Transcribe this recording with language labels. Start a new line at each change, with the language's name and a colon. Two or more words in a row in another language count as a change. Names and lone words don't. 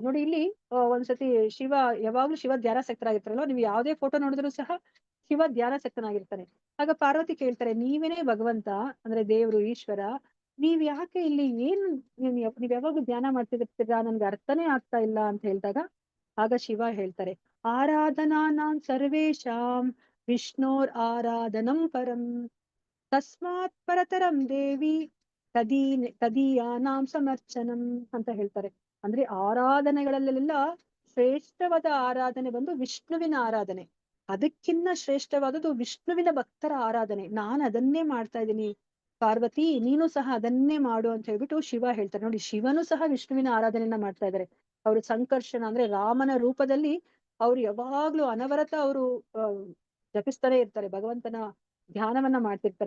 Kannada: ನೋಡಿ ಇಲ್ಲಿ ಒಂದ್ಸತಿ ಯಾವಾಗ್ಲೂ ಶಿವ ಧ್ಯಾನಾಸಕ್ತರಾಗಿರ್ತಾರಲ್ವ, ನೀವು ಯಾವ್ದೇ ಫೋಟೋ ನೋಡಿದ್ರು ಸಹ ಶಿವ ಧ್ಯಾನಾಸಕ್ತನಾಗಿರ್ತಾನೆ. ಆಗ ಪಾರ್ವತಿ ಕೇಳ್ತಾರೆ, ನೀವೇನೇ ಭಗವಂತ ಅಂದ್ರೆ ದೇವ್ರು ಈಶ್ವರ, ನೀವ್ ಯಾಕೆ ಇಲ್ಲಿ ನೀವ್ ಯಾವಾಗ್ಲೂ ಧ್ಯಾನ ಮಾಡ್ತಿರ್ತೀರಾ, ನನ್ಗೆ ಅರ್ಥನೇ ಆಗ್ತಾ ಇಲ್ಲ ಅಂತ ಹೇಳಿದಾಗ ಆಗ ಶಿವ ಹೇಳ್ತಾರೆ,
Sanskrit: ಆರಾಧನಾನಾಂ ಸರ್ವೇಶಾಂ ವಿಷ್ಣೋರ್ ಆರಾಧನಂ ಪರಂ ತಸ್ಮಾತ್ ಪರತರಂ ದೇವಿ ತದೀಯಾನಾಂ ಸಮರ್ಚನಂ
Kannada: ಅಂತ ಹೇಳ್ತಾರೆ. ಅಂದ್ರೆ ಆರಾಧನೆಗಳಲ್ಲೆಲ್ಲ ಶ್ರೇಷ್ಠವಾದ ಆರಾಧನೆ ಬಂದು ವಿಷ್ಣುವಿನ ಆರಾಧನೆ. ಅದಕ್ಕಿನ್ನ ಶ್ರೇಷ್ಠವಾದದ್ದು ವಿಷ್ಣುವಿನ ಭಕ್ತರ ಆರಾಧನೆ. ನಾನು ಅದನ್ನೇ ಮಾಡ್ತಾ ಇದ್ದೀನಿ ಪಾರ್ವತಿ, ನೀನು ಸಹ ಅದನ್ನೇ ಮಾಡು ಅಂತ ಹೇಳ್ಬಿಟ್ಟು ಶಿವ ಹೇಳ್ತಾರೆ. ನೋಡಿ, ಶಿವನು ಸಹ ವಿಷ್ಣುವಿನ ಆರಾಧನೆಯನ್ನ ಮಾಡ್ತಾ ಇದ್ದಾರೆ. ಅವರು ಸಂಕರ್ಷಣ ಅಂದ್ರೆ ರಾಮನ ರೂಪದಲ್ಲಿ ಅವ್ರು ಯಾವಾಗ್ಲೂ ಅನವರತ ಅವರು ಜಪಿಸ್ತಾನೆ ಇರ್ತಾರೆ, ಭಗವಂತನ ಧ್ಯಾನವನ್ನ ಮಾಡ್ತಿರ್ತಾರೆ.